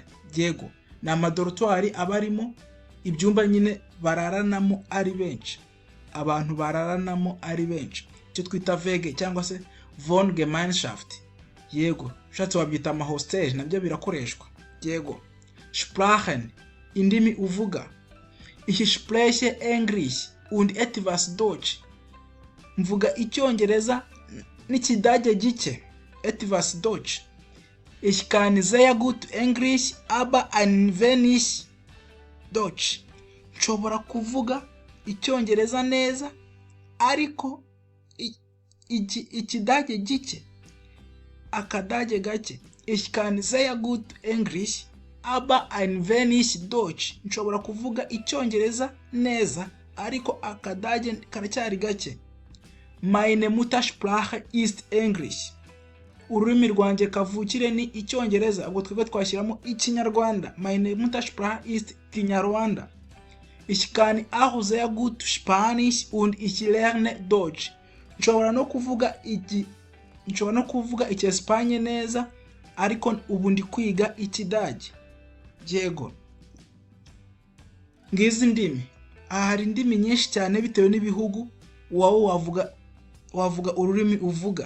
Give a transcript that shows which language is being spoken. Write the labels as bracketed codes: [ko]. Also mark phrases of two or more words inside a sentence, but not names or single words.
[rw] Yego, ni amadortoir aba arimo ibyumba nyine bararanamo ari benshi. Abantu bararanamo ari benshi, icyo twita Wege cyangwa se Wohngemeinschaft. Yego, ushatse wabyita amahostel, nabyo birakoreshwa. Yego, Sprachen, indimi uvuga. [de] Ich spreche English und etwas Deutsch. [rw] Mvuga icyongereza n'ikidage gike. [de] Etwas Deutsch. Ich kann sehr gut English aber ein wenig Deutsch. [rw] Nshobora kuvuga icyongereza neza ariko ikidage gike. akadage gake. [de] Ich kann sehr gut English, aber ein wenig Deutsch. [rw] Nshobora kuvuga icyongereza neza ariko akadage karacyari gake. [de] Meine Muttersprache ist English. [rw] Ururimi rwanjye kavukire ni icyongereza, ubwo twebwe twashyiramo ikinyarwanda. [de] Meine Muttersprache ist Kinyarwanda. Ich kann auch sehr gut Spanisch und ich lerne Deutsch. [rw] Nshobora no kuvuga Icyesipanye neza ariko ubu ndi kwiga Ikidage. Yego. Ngizi ndimi. Hari indimi nyinshi cyane bitewe n'ibihugu wowe wavuga ururimi uvuga.